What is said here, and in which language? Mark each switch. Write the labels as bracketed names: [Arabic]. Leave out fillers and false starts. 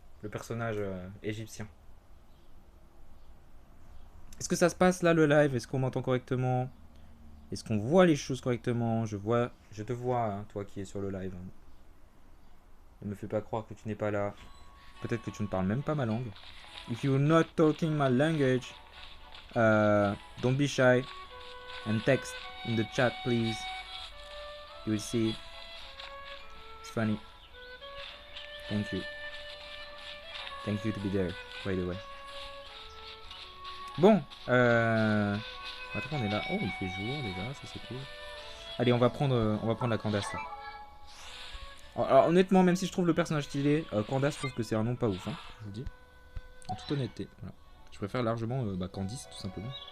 [French] Le personnage égyptien. Est-ce que ça se passe là le live? Est-ce qu'on m'entend correctement? Est-ce qu'on voit les choses correctement? Je te vois, hein, toi qui es sur le live. Ne me fais pas croire que tu n'es pas là. Peut-être que tu ne parles même pas ma langue. [English] If you're not talking my language, don't be shy and text in the chat, please. You will see. It's funny. Thank you. Thank you to be there, by the way. [French] Bon, attends, on est là. Oh, il fait jour déjà, ça c'est cool. Allez, on va prendre la Candace là. Alors, honnêtement, même si je trouve le personnage stylé, Candace, je trouve que c'est un nom pas ouf, hein, je vous le dis. En toute honnêteté. Voilà. Je préfère largement Candice, tout simplement.